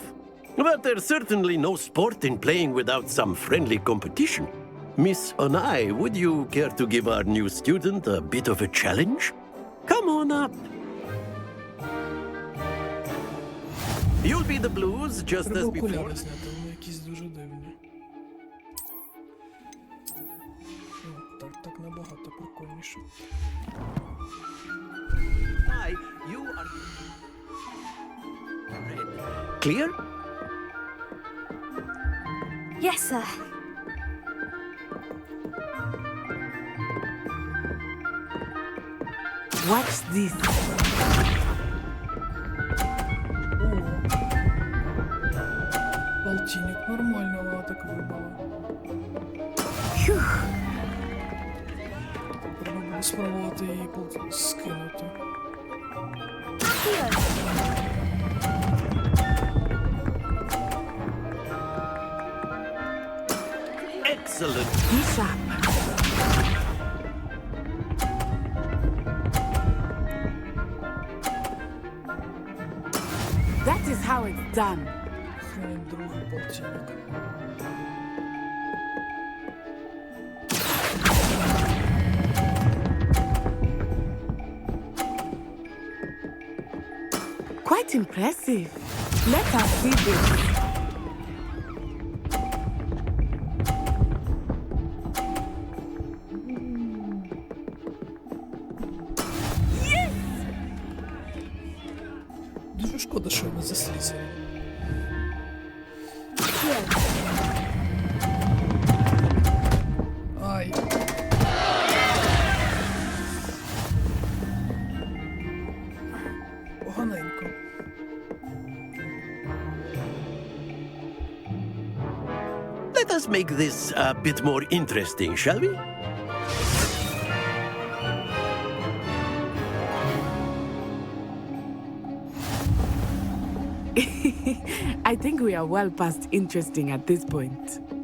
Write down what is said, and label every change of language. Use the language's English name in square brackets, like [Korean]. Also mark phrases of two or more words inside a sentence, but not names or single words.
[English] But there's certainly no sport in playing without some friendly competition. Miss Onai, would you care to give our new student a bit of a challenge? Come on up. You'll be the blues just as before. [Ukrainian] Так набагато прикольніше. [English] Hi, you are... Clear? Yes, sir. Watch this. [Ukrainian] Полтинник, нормально вона так вибила. Треба було спробувати її скинути. [English] Excellent. Bishop. That is how it's done. [Ukrainian] Хрен другий полтинник. [English] Quite impressive. Let us see this. [Ukrainian] Дуже шкода, що ми заслізали. Ай. Поганенько. [English] Let us make this a bit more interesting, shall we? I think we are well past interesting at this point.